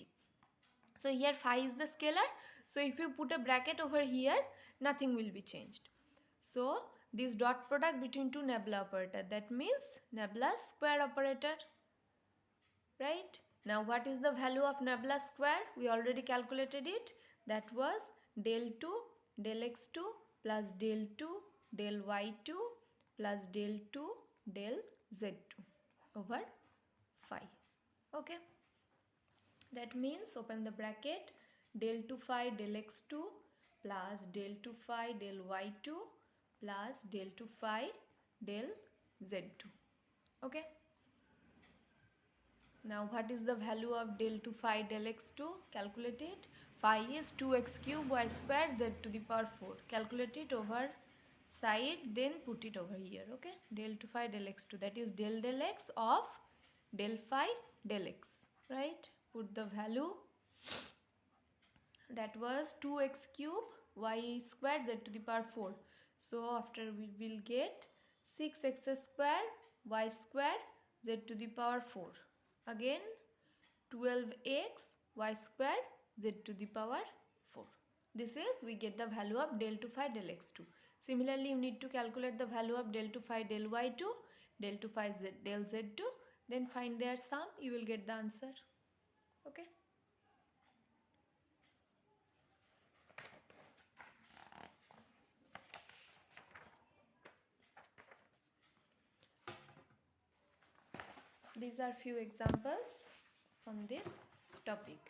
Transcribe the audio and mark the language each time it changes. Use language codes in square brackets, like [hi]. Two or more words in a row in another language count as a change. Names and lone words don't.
[en] So here phi is the scalar, so if you put a bracket over here, nothing will be changed. So this dot product between two nabla operator, that means nabla square operator, right? Now what is the value of nabla square? We already calculated it. That was del 2 del x2 plus del 2 del y2 plus del 2 del z2 over 5. Okay, that means open the bracket, del 2 phi del x2 plus del 2 phi del y2 plus del 2 phi del z2. Okay, now what is the value of del 2 phi del x2? Calculate it. Phi is 2x cube y square z to the power 4. Calculate it over side, then put it over here. Okay, del 2 phi del x2, that is del x of del phi del x, right? Put the value, that was 2x cube y square z to the power 4. So after we will get 6x square y square z to the power 4. Again 12x y square z to the power 4. This is, we get the value of del 2 phi del x2. Similarly, you need to calculate the value of del 2 phi del y2, del 2 phi del z2, then find their sum, you will get the answer. Okay. These are few examples on this topic.